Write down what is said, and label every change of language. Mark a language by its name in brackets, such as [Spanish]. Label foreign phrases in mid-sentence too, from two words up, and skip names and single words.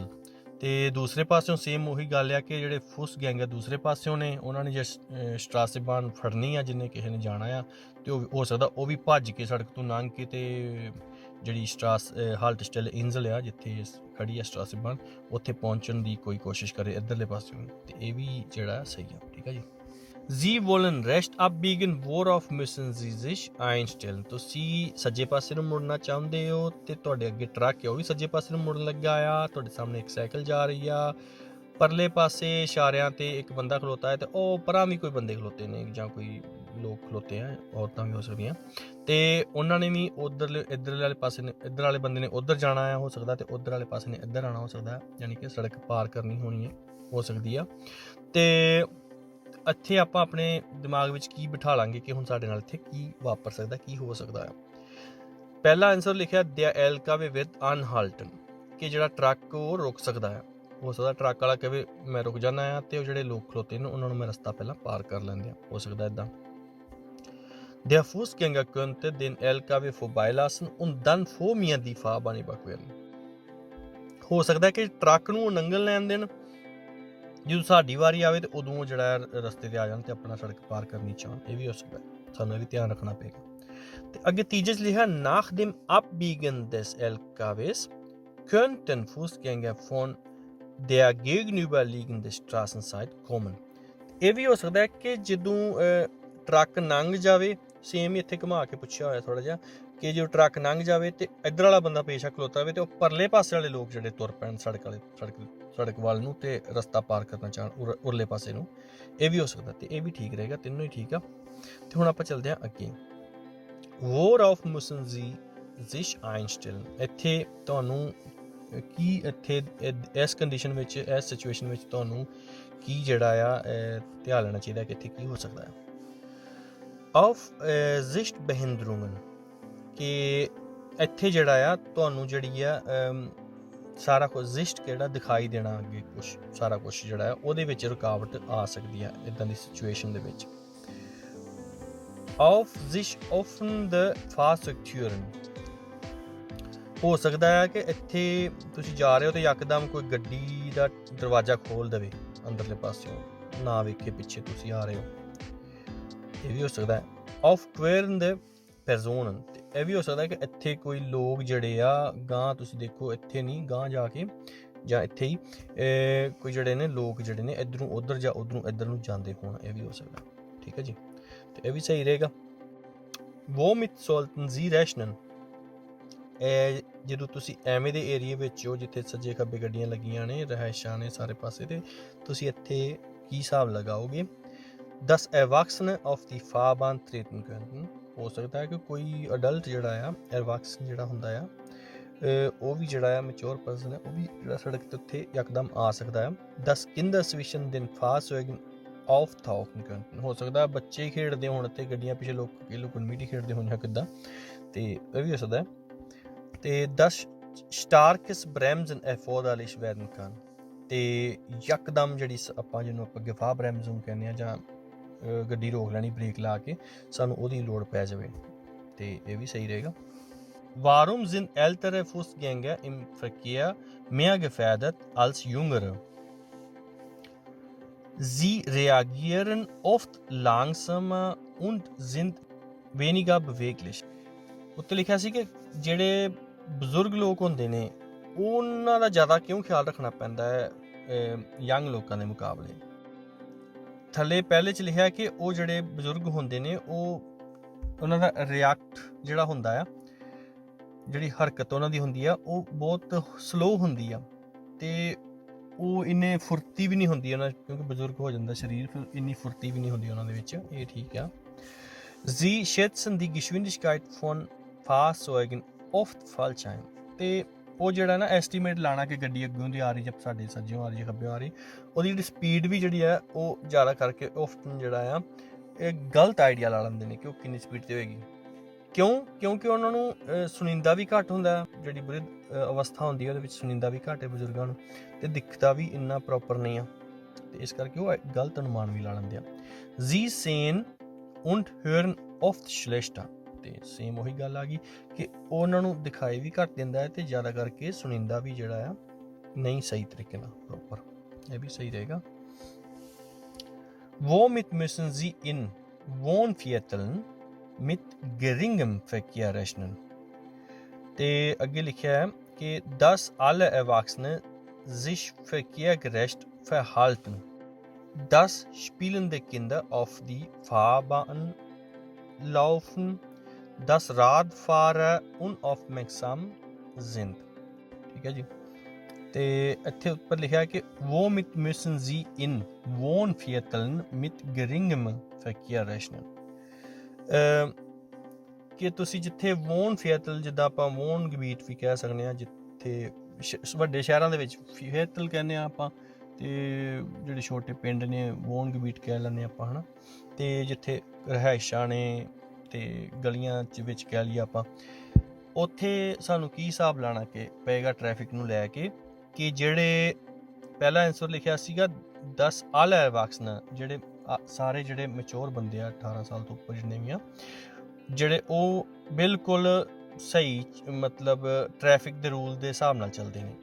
[Punjabi] ਤੇ ਦੂਸਰੇ ਪਾਸਿਓਂ ਸੇਮ ਉਹੀ ਗੱਲ ਆ ਕਿ ਜਿਹੜੇ ਫੁੱਸਗੈਂਗਰ ਦੂਸਰੇ ਪਾਸਿਓਂ ਨੇ, ਉਹਨਾਂ ਨੇ ਜੇ ਸਟ੍ਰਾਸੇਬਾਨ ਫੜਨੀ ਆ, ਜਿਹਨੇ ਕਿਸੇ ਨੇ ਜਾਣਾ ਆ, ਤੇ ਉਹ ਹੋ ਸਕਦਾ ਉਹ ਵੀ ਭੱਜ ਕੇ ਸੜਕ ਤੋਂ ਲੰਘ ਕੇ ਤੇ ਜਿਹੜੀ [German] Haltestelle Insel [Punjabi] ਆ ਜਿੱਥੇ ਖੜੀ ਆ ਸਟਰਾਸਬਨ, ਉੱਥੇ ਪਹੁੰਚਣ ਦੀ ਕੋਈ ਕੋਸ਼ਿਸ਼ ਕਰੇ ਇੱਧਰਲੇ ਪਾਸਿਓਂ, ਤੇ ਇਹ ਵੀ ਜਿਹੜਾ ਸਹੀ ਆ। ਠੀਕ ਆ ਜੀ। [German] Sie wollen recht abbiegen, worauf müssen Sie sich einstellen? [Punjabi] ਤੁਸੀਂ ਸੱਜੇ ਪਾਸੇ ਨੂੰ ਮੁੜਨਾ ਚਾਹੁੰਦੇ ਹੋ ਤੇ ਤੁਹਾਡੇ ਅੱਗੇ ਟਰੱਕ ਹੈ ਉਹ ਵੀ ਸੱਜੇ ਪਾਸੇ ਨੂੰ ਮੁੜਨ ਲੱਗਾ ਆ, ਤੁਹਾਡੇ ਸਾਹਮਣੇ ਇੱਕ ਸਾਈਕਲ ਜਾ ਰਹੀ ਆ, ਪਰਲੇ ਪਾਸੇ ਇਸ਼ਾਰਿਆਂ ਤੇ ਇੱਕ ਬੰਦਾ ਖਲੋਤਾ ਹੈ ਤੇ ਉਹ ਪਰਾਂ ਵੀ ਕੋਈ ਬੰਦੇ ਖਲੋਤੇ ਨੇ ਜਾਂ ਕੋਈ ਲੋਕ ਖਲੋਤੇ ਆ, ਔਰਤਾਂ ਵੀ ਹੋ ਸਕਦੀਆਂ, ਤੇ ਉਹਨਾਂ ਨੇ ਵੀ ਇੱਧਰ ਵਾਲੇ ਪਾਸੇ ਨੇ, ਇੱਧਰ ਵਾਲੇ ਬੰਦੇ ਨੇ ਉੱਧਰ ਜਾਣਾ ਆ ਹੋ ਸਕਦਾ, ਤੇ ਉੱਧਰ ਵਾਲੇ ਪਾਸੇ ਨੇ ਇੱਧਰ ਆਉਣਾ ਹੋ ਸਕਦਾ, ਯਾਨੀ ਕਿ ਸੜਕ ਪਾਰ ਕਰਨੀ ਹੋਣੀ ਹੈ ਹੋ ਸਕਦੀ ਆ। ਤੇ ਇੱਥੇ ਆਪਾਂ ਆਪਣੇ ਦਿਮਾਗ ਵਿੱਚ ਕੀ ਬਿਠਾ ਲਾਂਗੇ ਕਿ ਹੁਣ ਸਾਡੇ ਨਾਲ ਇੱਥੇ ਕੀ ਵਾਪਰ ਸਕਦਾ, ਕੀ ਹੋ ਸਕਦਾ ਹੈ। ਪਹਿਲਾ ਆਨਸਰ ਲਿਖਿਆ [German] der LKW wird anhalten, [Punjabi] ਕਿ ਜਿਹੜਾ ਟਰੱਕ ਉਹ ਰੁਕ ਸਕਦਾ ਹੈ। ਹੋ ਸਕਦਾ ਟਰੱਕ ਵਾਲਾ ਕਹੇ ਮੈਂ ਰੁਕ ਜਾਣਾ ਆ ਤੇ ਉਹ ਜਿਹੜੇ ਲੋਕ ਖਲੋਤੇ ਨੇ ਉਹਨਾਂ ਨੂੰ ਮੈਂ ਰਸਤਾ ਪਹਿਲਾਂ ਪਾਰ ਕਰ ਲੈਂਦੇ ਆ, ਹੋ ਸਕਦਾ ਇੱਦਾਂ। [German] Der Fußgänger könnte den LKW vorbeilassen und dann vor mir die Fahrbahn überqueren, [Punjabi] ਹੋ ਸਕਦਾ ਕਿ ਟਰੱਕ ਨੂੰ ਲੰਘਣ ਲੈਣ ਦੇਣ, ਜਦੋਂ ਸਾਡੀ ਵਾਰੀ ਆਵੇ ਤੇ ਉਦੋਂ ਜਿਹੜਾ ਰਸਤੇ ਤੇ ਆ ਜਾਣ ਤੇ ਆਪਣਾ ਸੜਕ ਪਾਰ ਕਰਨੀ ਚਾਹਣ, ਇਹ ਵੀ ਹੋ ਸਕਦਾ, ਸਾਨੂੰ ਇਹ ਵੀ ਧਿਆਨ ਰੱਖਣਾ ਪਏਗਾ। ਤੇ ਅੱਗੇ ਤੀਜੇ 'ਚ ਲਿਖਿਆ [German] nach dem Abbiegen des LKWs könnten Fußgänger von der gegenüberliegenden Straßenseite kommen, [Punjabi] ਇਹ ਵੀ ਹੋ ਸਕਦਾ ਕਿ ਜਦੋਂ ਟਰੱਕ ਲੰਘ ਜਾਵੇ, ਸੇਮ ਹੀ ਇੱਥੇ ਘੁਮਾ ਕੇ ਪੁੱਛਿਆ ਹੋਇਆ ਥੋੜਾ ਜਿਹਾ, ਕਿ ਜਦੋਂ ਟਰੱਕ ਲੰਘ ਜਾਵੇ ਤੇ ਇੱਧਰ ਵਾਲਾ ਬੰਦਾ ਪੇਸ਼ਾ ਖਲੋਤਾ ਹੋਵੇ ਤੇ ਉਹ ਪਰਲੇ ਪਾਸੇ ਵਾਲੇ ਲੋਕ ਜਿਹੜੇ ਤੁਰ ਪੈਣ ਸੜਕ ਵੱਲ ਨੂੰ ਤੇ ਰਸਤਾ ਪਾਰ ਕਰਨਾ ਚਾਹਣ ਉਰਲੇ ਪਾਸੇ ਨੂੰ, ਇਹ ਵੀ ਹੋ ਸਕਦਾ, ਤੇ ਇਹ ਵੀ ਠੀਕ ਰਹੇਗਾ, ਤਿੰਨੋਂ ਹੀ ਠੀਕ ਆ। ਤੇ ਹੁਣ ਆਪਾਂ ਚੱਲਦੇ ਹਾਂ ਅੱਗੇ। [German] worauf müssen Sie sich einstellen, [Punjabi] ਇੱਥੇ ਤੁਹਾਨੂੰ ਕੀ ਇੱਥੇ ਇਸ ਕੰਡੀਸ਼ਨ ਵਿੱਚ, ਇਸ ਸਿਚੁਏਸ਼ਨ ਵਿੱਚ ਤੁਹਾਨੂੰ ਕੀ ਜਿਹੜਾ ਆ ਧਿਆਨ ਲੈਣਾ ਚਾਹੀਦਾ ਕਿ ਇੱਥੇ ਕੀ ਹੋ ਸਕਦਾ ਹੈ। [German] auf Sichtbehinderungen, [Punjabi] ਕਿ ਇੱਥੇ ਜਿਹੜਾ ਆ ਤੁਹਾਨੂੰ ਜਿਹੜੀ ਆ ਸਾਰਾ ਕੁਝ ਜ਼ਿਸ਼ਟ ਕਿਹੜਾ ਦਿਖਾਈ ਦੇਣਾ, ਅੱਗੇ ਕੁਛ ਸਾਰਾ ਕੁਛ ਜਿਹੜਾ ਆ ਉਹਦੇ ਵਿੱਚ ਰੁਕਾਵਟ ਆ ਸਕਦੀ ਆ ਇੱਦਾਂ ਦੀ ਸਿਚੁਏਸ਼ਨ ਦੇ ਵਿੱਚ। [German] auf sich offene Fahrzeugtüren, [Punjabi] ਹੋ ਸਕਦਾ ਹੈ ਕਿ ਇੱਥੇ ਤੁਸੀਂ ਜਾ ਰਹੇ ਹੋ ਤੇ ਯਕਦਮ ਕੋਈ ਗੱਡੀ ਦਾ ਦਰਵਾਜ਼ਾ ਖੋਲ ਦੇਵੇ ਅੰਦਰਲੇ ਪਾਸਿਓਂ, ਨਾ ਵੇਖੇ ਪਿੱਛੇ ਤੁਸੀਂ ਆ ਰਹੇ ਹੋ, ਇਹ ਵੀ ਹੋ ਸਕਦਾ ਹੈ। [German] auf querende Personen, [Punjabi] ਇਹ ਵੀ ਹੋ ਸਕਦਾ ਕਿ ਇੱਥੇ ਕੋਈ ਲੋਕ ਜਿਹੜੇ ਆ ਗਾਂ, ਤੁਸੀਂ ਦੇਖੋ ਇੱਥੇ ਨਹੀਂ ਗਾਂ ਜਾ ਕੇ ਜਾਂ ਇੱਥੇ ਹੀ ਕੋਈ ਜਿਹੜੇ ਨੇ ਲੋਕ ਜਿਹੜੇ ਨੇ ਇੱਧਰੋਂ ਉੱਧਰ ਜਾਂ ਉੱਧਰੋਂ ਇੱਧਰ ਨੂੰ ਜਾਂਦੇ ਹੋਣ, ਇਹ ਵੀ ਹੋ ਸਕਦਾ। ਠੀਕ ਹੈ ਜੀ, ਤੇ ਇਹ ਵੀ ਸਹੀ ਰਹੇਗਾ। [German] womit sollten Sie rechnen, [Punjabi] ਜਦੋਂ ਤੁਸੀਂ ਐਵੇਂ ਦੇ ਏਰੀਏ ਵਿੱਚ ਹੋ ਜਿੱਥੇ ਸੱਜੇ ਖੱਬੇ ਗੱਡੀਆਂ ਲੱਗੀਆਂ ਨੇ, ਰਿਹਾਇਸ਼ਾਂ ਨੇ ਸਾਰੇ ਪਾਸੇ, ਤੇ ਤੁਸੀਂ ਇੱਥੇ ਕੀ ਹਿਸਾਬ ਲਗਾਓਗੇ। [German] das Erwachsene auf die Fahrbahn treten könnten, [Punjabi] ਹੋ ਸਕਦਾ ਹੈ ਕਿ ਕੋਈ ਅਡਲਟ ਜਿਹੜਾ ਆ, ਐਰਵਾਕਸਨ ਜਿਹੜਾ ਹੁੰਦਾ ਆ, ਉਹ ਵੀ ਜਿਹੜਾ ਆ [English] mature person [Punjabi] ਹੈ, ਉਹ ਵੀ ਜਿਹੜਾ ਸੜਕ ਤੇ ਉੱਥੇ ਯਕਦਮ ਆ ਸਕਦਾ ਹੈ। [German] das Kinder zwischen den Fahrzeugen auftauchen könnten, [Punjabi] ਹੋ ਸਕਦਾ ਬੱਚੇ ਖੇਡਦੇ ਹੋਣ ਤੇ ਗੱਡੀਆਂ ਪਿੱਛੇ ਲੋਕ ਲੁਕਣ ਮੀਟੀ ਖੇਡਦੇ ਹੋਣ ਜਾਂ ਕਿੱਦਾਂ, ਤੇ ਇਹ ਵੀ ਹੋ ਸਕਦਾ। [German] ਤੇ das starkes Bremsen erforderlich werden kann, [Punjabi] ਤੇ ਯਕਦਮ ਜਿਹੜੀ ਆਪਾਂ ਜਿਹਨੂੰ ਆਪਾਂ Gefahrbremsung ਕਹਿੰਦੇ ਆ, ਜਾਂ ਗੱਡੀ ਰੋਕ ਲੈਣੀ ਬ੍ਰੇਕ ਲਾ ਕੇ, ਸਾਨੂੰ ਉਹਦੀ ਲੋੜ ਪੈ ਜਾਵੇ, ਤੇ ਇਹ ਵੀ ਸਹੀ ਰਹੇਗਾ। [German] warum sind ältere Fußgänger im Verkehr mehr gefährdet als jüngere? Sie reagieren oft langsamer und sind weniger beweglich, [Punjabi] ਉੱਤੇ ਲਿਖਿਆ ਸੀ ਕਿ ਜਿਹੜੇ ਬਜ਼ੁਰਗ ਲੋਕ ਹੁੰਦੇ ਨੇ ਉਹਨਾਂ ਦਾ ਜ਼ਿਆਦਾ ਕਿਉਂ ਖਿਆਲ ਰੱਖਣਾ ਪੈਂਦਾ ਹੈ ਯੰਗ ਲੋਕਾਂ ਦੇ ਮੁਕਾਬਲੇ। ਥੱਲੇ ਪਹਿਲੇ 'ਚ ਲਿਖਿਆ ਕਿ ਉਹ ਜਿਹੜੇ ਬਜ਼ੁਰਗ ਹੁੰਦੇ ਨੇ ਉਹਨਾਂ ਦਾ ਰਿਐਕਟ ਜਿਹੜਾ ਹੁੰਦਾ ਆ, ਜਿਹੜੀ ਹਰਕਤ ਉਹਨਾਂ ਦੀ ਹੁੰਦੀ ਆ, ਉਹ ਬਹੁਤ ਸਲੋ ਹੁੰਦੀ ਆ, ਤੇ ਉਹ ਇੰਨੇ ਫੁਰਤੀ ਵੀ ਨਹੀਂ ਹੁੰਦੀ ਉਹਨਾਂ, ਕਿਉਂਕਿ ਬਜ਼ੁਰਗ ਹੋ ਜਾਂਦਾ ਸਰੀਰ, ਫਿਰ ਇੰਨੀ ਫੁਰਤੀ ਵੀ ਨਹੀਂ ਹੁੰਦੀ ਉਹਨਾਂ ਦੇ ਵਿੱਚ, ਇਹ ਠੀਕ ਆ। Sie schätzen die Geschwindigkeit von Fahrzeugen oft falsch ein, ਤੇ ਉਹ ਜਿਹੜਾ ਨਾ ਐਸਟੀਮੇਟ ਲਾਣਾ ਕਿ ਗੱਡੀ ਅੱਗੋਂ ਦੀ ਆ ਰਹੀ ਜਾਂ ਸਾਡੇ ਸੱਜਿਓਂ ਆ ਰਹੀ ਜਾਂ ਖੱਬਿਓਂ ਆ ਰਹੀ, ਉਹਦੀ ਜਿਹੜੀ ਸਪੀਡ ਵੀ ਜਿਹੜੀ ਆ ਉਹ ਜ਼ਿਆਦਾ ਕਰਕੇ ਆਫਟਨ ਜਿਹੜਾ ਆ ਇਹ ਗਲਤ ਆਈਡੀਆ ਲਾ ਲੈਂਦੇ ਨੇ ਕਿ ਉਹ ਕਿੰਨੀ ਸਪੀਡ 'ਤੇ ਹੋਏਗੀ। ਕਿਉਂਕਿ ਉਹਨਾਂ ਨੂੰ ਸੁਣੀਂਦਾ ਵੀ ਘੱਟ ਹੁੰਦਾ, ਜਿਹੜੀ ਬੁਰੀ ਅਵਸਥਾ ਹੁੰਦੀ ਹੈ ਉਹਦੇ ਵਿੱਚ ਸੁਣੀਂਦਾ ਵੀ ਘੱਟ ਹੈ ਬਜ਼ੁਰਗਾਂ ਨੂੰ, ਤੇ ਦਿਖਦਾ ਵੀ ਇੰਨਾ ਪ੍ਰੋਪਰ ਨਹੀਂ ਆ, ਤੇ ਇਸ ਕਰਕੇ ਉਹ ਗਲਤ ਅਨੁਮਾਨ ਵੀ ਲਾ ਲੈਂਦੇ ਆ। [German] Sie sehen und hören oft schlechter, [Punjabi] ਤੇ ਸੇਮ ਉਹੀ ਗੱਲ ਆ ਗਈ ਕਿ ਉਹਨਾਂ ਨੂੰ ਦਿਖਾਈ ਵੀ ਘੱਟ ਦਿੰਦਾ ਹੈ ਤੇ ਜ਼ਿਆਦਾ ਕਰਕੇ ਸੁਣੀਂਦਾ ਵੀ ਜਿਹੜਾ ਆ ਨਹੀਂ ਸਹੀ ਤਰੀਕੇ ਨਾਲ ਪ੍ਰੋਪਰ, ਇਹ ਵੀ ਸਹੀ ਰਹੇਗਾ। [German] Womit müssen Sie in Wohnvierteln mit geringem Verkehr rechnen? [Punjabi] ਤੇ ਅੱਗੇ ਲਿਖਿਆ ਹੈ ਕਿ [German] 10 alle Erwachsene sich verkehrgerecht verhalten. 10 spielende Kinder auf die Fahrbahn laufen. 10 Radfahrer unaufmerksam sind. [Punjabi] ਠੀਕ ਹੈ ਜੀ। ਤੇ ਇੱਥੇ ਉੱਪਰ ਲਿਖਿਆ ਕਿ [German] womit müssen sie in Wohnvierteln mit geringem Verkehr rechnen. [Punjabi] ਕਿ ਤੁਸੀਂ ਜਿੱਥੇ Wohnviertel, ਜਿੱਦਾਂ ਆਪਾਂ Wohngebiet ਵੀ ਕਹਿ ਸਕਦੇ ਹਾਂ, ਜਿੱਥੇ ਵੱਡੇ ਸ਼ਹਿਰਾਂ ਦੇ ਵਿੱਚ Viertel ਕਹਿੰਦੇ ਹਾਂ ਆਪਾਂ, ਤੇ ਜਿਹੜੇ ਛੋਟੇ ਪਿੰਡ ਨੇ Wohngebiet ਕਹਿ ਲੈਂਦੇ ਆਪਾਂ, ਹੈ ਨਾ। ਤੇ ਜਿੱਥੇ ਰਿਹਾਇਸ਼ਾਂ ਨੇ ਤੇ ਗਲੀਆਂ ਵਿੱਚ ਕਹਿ ਲਈਏ ਆਪਾਂ, ਉੱਥੇ ਸਾਨੂੰ ਕੀ ਹਿਸਾਬ ਲਾਣਾ ਕਿ ਪਏਗਾ ਟ੍ਰੈਫਿਕ ਨੂੰ ਲੈ ਕੇ, ਕਿ ਜਿਹੜੇ ਪਹਿਲਾ ਆਨਸਰ ਲਿਖਿਆ ਸੀਗਾ 10 [German] alle Erwachsene, [Punjabi] ਜਿਹੜੇ ਸਾਰੇ ਜਿਹੜੇ ਮੈਚੋਰ ਬੰਦੇ ਆ 18 ਸਾਲ ਤੋਂ ਉੱਪਰ ਜਿੰਨੇ ਵੀ ਆ, ਜਿਹੜੇ ਉਹ ਬਿਲਕੁਲ ਸਹੀ ਮਤਲਬ ਟ੍ਰੈਫਿਕ ਦੇ ਰੂਲ ਦੇ ਹਿਸਾਬ ਨਾਲ ਚੱਲਦੇ ਨੇ।